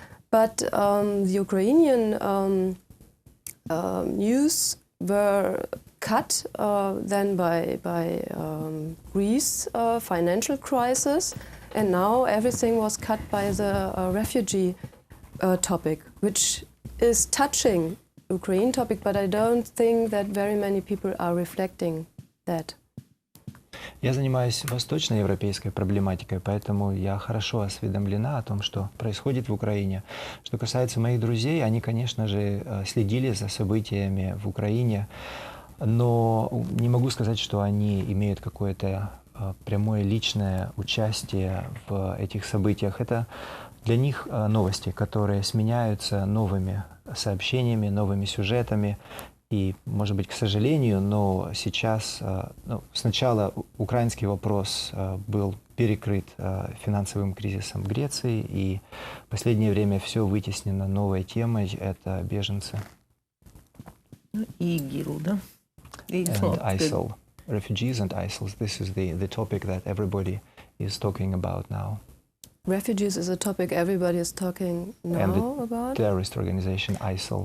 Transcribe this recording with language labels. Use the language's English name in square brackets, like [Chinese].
[English] But the Ukrainian news were cut then by Greece financial crisis, and now everything was cut by the refugee topic, which is touching Ukraine topic, but I don't think that very many people are reflecting that. [Russian] Я занимаюсь восточноевропейской проблематикой, поэтому я хорошо осведомлена о том, что происходит в Украине. Что касается моих друзей, они, конечно же, следили за событиями в Украине, но не могу сказать, что они имеют какое-то прямое личное участие в этих событиях. Это для них новости, которые сменяются новыми сообщениями, новыми сюжетами. И, может быть, к сожалению, но сейчас, сначала украинский вопрос был перекрыт финансовым кризисом в Греции, и в последнее время все вытеснено новой темой – это беженцы. И ИГИЛ, да? [English] And ISIL, refugees and ISIL. This is the topic that everybody is talking about now. Refugees is a topic everybody is talking now And the about. terrorist organization ISIL.